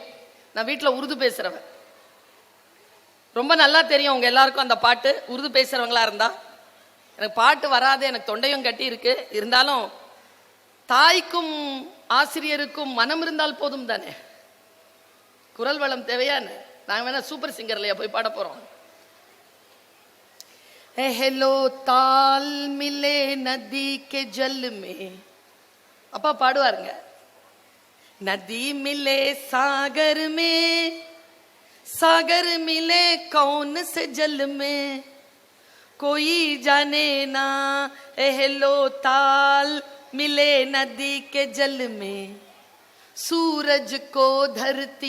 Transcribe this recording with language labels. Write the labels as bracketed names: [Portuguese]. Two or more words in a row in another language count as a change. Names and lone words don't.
[Tamil] நான் வீட்டில் உருது பேசுறவன், ரொம்ப நல்லா தெரியும் உங்க எல்லாருக்கும் அந்த பாட்டு. உருது பேசுறவங்களா இருந்தா, எனக்கு பாட்டு வராது, எனக்கு தொண்டையும் கட்டி இருக்கு. இருந்தாலும் தாய்க்கும் ஆசிரியருக்கும் மனம் இருந்தால் போதும் தானே, குரல் வளம் தேவையான்னு. நாங்க வேணா சூப்பர் சிங்கர்லையா போய் பாட போறோம். [Hindi] हेलो ताल मिले नदी के जल में, [Tamil] அப்பா பாடுவாருங்க. [Hindi] नदी मिले सागर में, सागर मिले कौन से जल में, कोई जाने ना हेलो ताल मिले नदी के जल में, सूरज को धरती